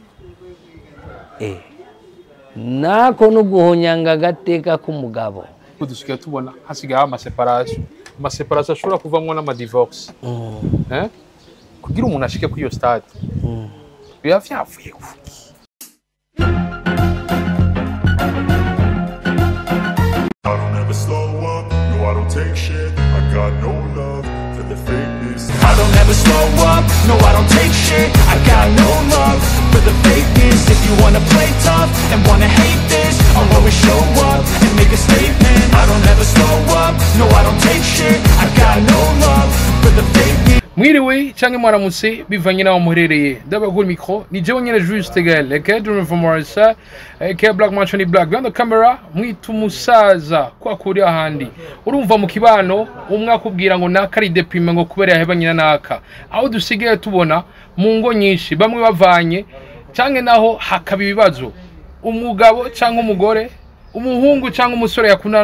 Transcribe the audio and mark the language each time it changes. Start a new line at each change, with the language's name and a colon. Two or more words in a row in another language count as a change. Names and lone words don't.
Rundi: Nako n'uguhonyanga gateka k'umugabo dusigaye tubona hasigaye amaseparation ashobora kuvamwo n'amadivorce kugira umuntu ashike kuri iyo stade biba vyavuye kuki?
English: I don't ever slow up, no I don't take shit, I got no love for the fakeness. I don't ever slow up, no I don't take shit, I got no love for the fakeness. If you wanna play tough and wanna hate this, I'll always show up and make a statement. I don't ever slow up, no I don't take shit, I got no love for the fakeness.
Rundi: Mwiriwe canke mwaramutse bivanye naho muherereye, ndabagura micro ni jewe nyene Juste Gael aka Dream from Marissa aka Black Manchoni Black
English: behind the camera.
Rundi: Mwitu musaza kwa kuri ahandi urumva mu kibano umwe akubwira ngo nakari deprime ngo kubera yahebanye na naka, aho dusigaye tubona mu ngo nyinshi bamwe bavanye canke naho hakaba ibibazo, umugabo canke umugore, umuhungu canke umusore yakundana